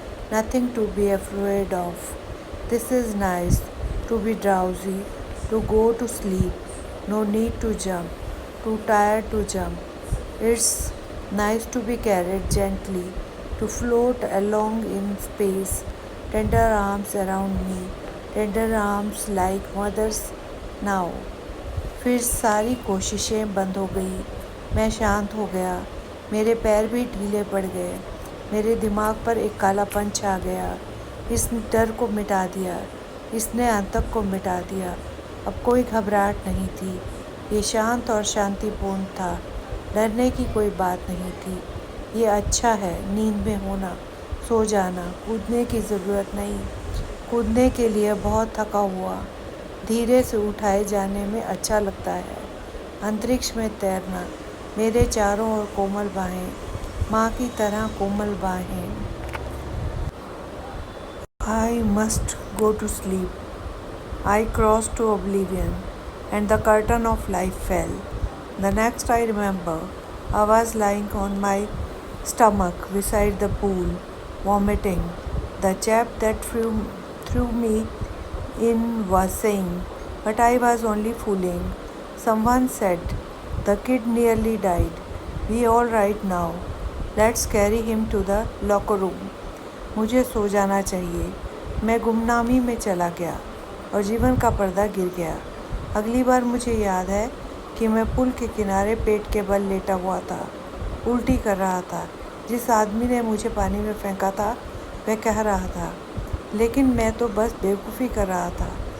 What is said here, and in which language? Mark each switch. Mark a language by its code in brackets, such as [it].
[en] Nothing to be afraid of. This is nice, to be drowsy, to go to sleep. No need to jump. Too tired to jump. It's nice to be carried gently, to float along in space. Tender arms around me, tender arms like mother's now. [hi] फिर सारी कोशिशें बंद हो गई। मैं शांत हो गया। मेरे पैर भी ढीले पड़ गए। मेरे दिमाग पर एक कालापन छा गया। इस डर को मिटा दिया। इसने आतंक को मिटा दिया। अब कोई घबराहट नहीं थी। ये शांत और शांतिपूर्ण था। डरने की कोई बात नहीं थी। ये अच्छा है नींद में होना, सो जाना। कूदने की ज़रूरत नहीं। कूदने के लिए बहुत थका हुआ। धीरे से उठाए जाने में अच्छा लगता है। अंतरिक्ष में तैरना। मेरे चारों ओर कोमल बाहें, माँ की तरह कोमल बाहें। [en] I must go to sleep. I crossed to oblivion, and the curtain of life fell. The next I remember, I was lying on my stomach beside the pool, vomiting. The chap that threw me in was saying, but I was only fooling. Someone said, the kid nearly died. We all right now. Let's carry him to the locker room. [hi] मुझे सो जाना चाहिए। मैं गुमनामी में चला गया और जीवन का पर्दा गिर गया। अगली बार मुझे याद है कि मैं पुल के किनारे पेट के बल लेटा हुआ था, उल्टी कर रहा था। जिस आदमी ने मुझे पानी में फेंका था वह कह रहा था, लेकिन मैं तो बस बेवकूफ़ी कर रहा था।